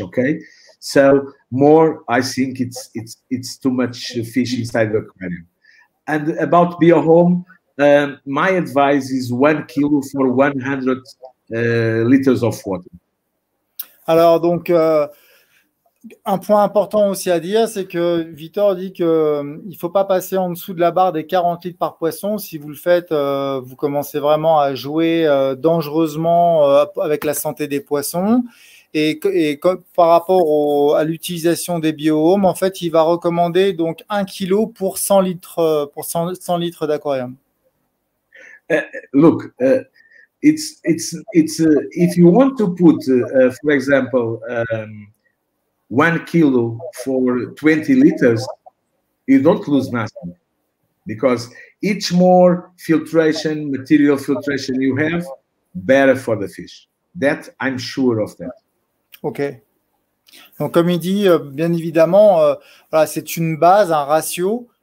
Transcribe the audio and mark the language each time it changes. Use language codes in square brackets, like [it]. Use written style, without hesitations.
[en] Okay, so more, I think it's too much fish inside the aquarium. And about BioHome, my advice is 1 kilo for 100 liters of water. [fr] Alors donc, un point important aussi à dire, c'est que Victor dit qu'il ne faut pas passer en dessous de la barre des 40 litres par poisson. Si vous le faites, vous commencez vraiment à jouer dangereusement avec la santé des poissons. Et par rapport à l'utilisation des BioHome, en fait, il va recommander donc 1 kilo pour 100 litres, d'aquarium. [en] Look, it's if you want to put, for example, 1 kilo for 20 liters, you don't lose nothing, because each more material filtration you have, better for the fish. That I'm sure of that. Ok. [fr] Donc, comme il dit, bien évidemment, voilà, c'est une base, un ratio.